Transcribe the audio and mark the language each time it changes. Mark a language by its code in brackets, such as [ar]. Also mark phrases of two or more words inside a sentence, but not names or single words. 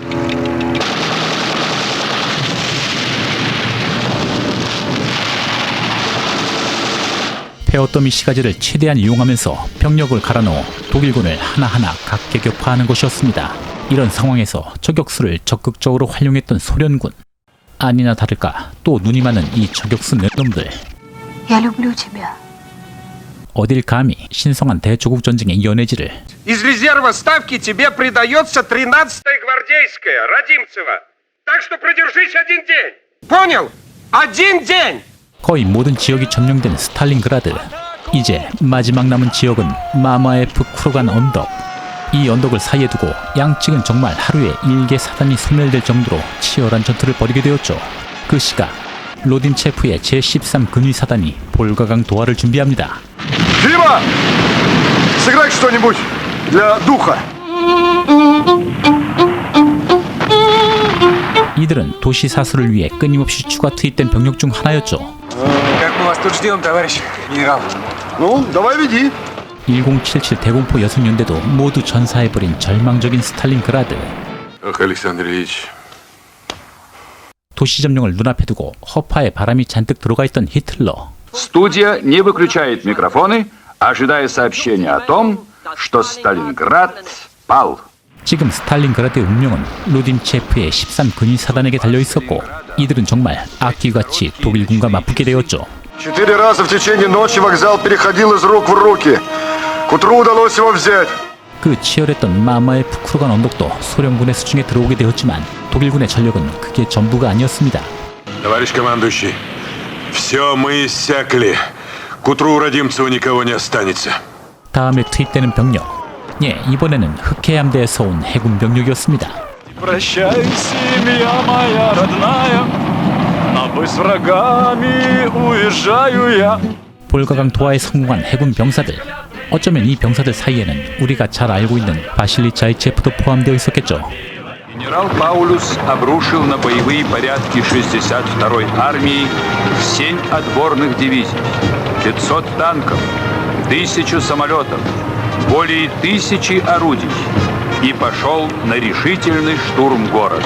[ko] 폐허더미 시가지를 최대한 이용하면서 병력을 갈아넣어 독일군을 하나하나 각계격파하는 것이었습니다. 이런 상황에서 저격수를 적극적으로 활용했던 소련군. 아니나 다를까 또 눈이 많은 이 저격수 넷놈들. [ru] Я люблю тебя. [ko] 어딜 감히 신성한 대조국 전쟁의 연해지를. [ru] Из резерва ставки тебе придается 13-я гвардейская, Родимцева. Так что продержись 1 день. Понял? 1 день! [ko] 거의 모든 지역이 점령된 스탈린그라드. 이제 마지막 남은 지역은 마마에프 쿠르간 언덕. 이 언덕을 사이에 두고 양측은 정말 하루에 일개 사단이 소멸될 정도로 치열한 전투를 벌이게 되었죠. 그 시각 로딘체프의 제13 근위사단이 볼가강 도하를 준비합니다. [ru] Дима! Сыграй что-нибудь для духа. [ko] 이들은 도시 사수를 위해 끊임없이 추가 투입된 병력 중 하나였죠. [ru] Как мы вас тут ждем, товарищ генерал? Ну, давай веди. [ko] 1077 대공포 여성연대도 모두 전사해버린 절망적인 스탈린그라드. [ru] Ох, Александр Ильич. [ko] 도시 점령을 눈앞에 두고 허파에 바람이 잔뜩 들어가 있던 히틀러. [ru] Студия не выключает микрофоны, ожидая сообщения о том, что Сталинград пал. [ko] 지금 스탈린그라드의 운명은 로딘체프의 13 근위사단에게 달려있었고 이들은 정말 악기같이 독일군과 맞붙게 되었죠. [ru] 4 раза в течение ночи вокзал переходил из рук в руки. К утру удалось его взять. [ko] 그 치열했던 마마의 푸크르간 언덕도 소련군의 수중에 들어오게 되었지만 독일군의 전력은 그게 전부가 아니었습니다. [ru] Товарищ командующий, все, мы иссякли. К утру у Родимцева никого не останется. [ko] 다음에 투입되는 병력. 예, 이번에는 흑해함대에서 온 해군 병력이었습니다. [ru] Прощай, семья моя родная, на бой с врагами уезжаю я. [ko] 볼가강 도하에 성공한 해군 병사들. 어쩌면 이 병사들 사이에는 우리가 잘 알고 있는 바실리 자이체프도 포함되어 있었겠죠. [ru] Генерал Паулюс обрушил на боевые порядки 62-й армии 7 отборных дивизий, 500 танков, 1000 самолетов, более 1000 орудий и пошел на решительный штурм города.